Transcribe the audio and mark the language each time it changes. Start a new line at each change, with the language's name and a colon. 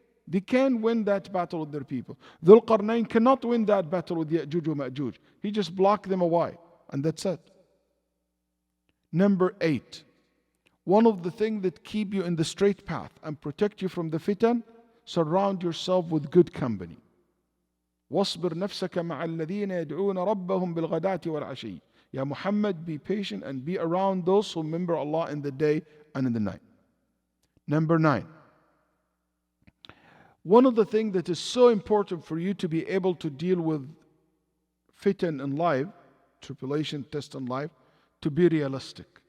English: They can't win that battle with their people. Dhul Qarnayn cannot win that battle with Ya'juj wa Ma'juj. He just blocked them away. And that's it. Number 8. One of the things that keep you in the straight path and protect you from the fitan, surround yourself with good company.
Arabic: واصبر نفسك مع الذين يدعون ربهم بالغداة والعشي.
English: Ya Muhammad, be patient and be around those who remember Allah in the day and in the night. Number 9. One of the things that is so important for you to be able to deal with fitan in life, tribulation, test in life, to be realistic.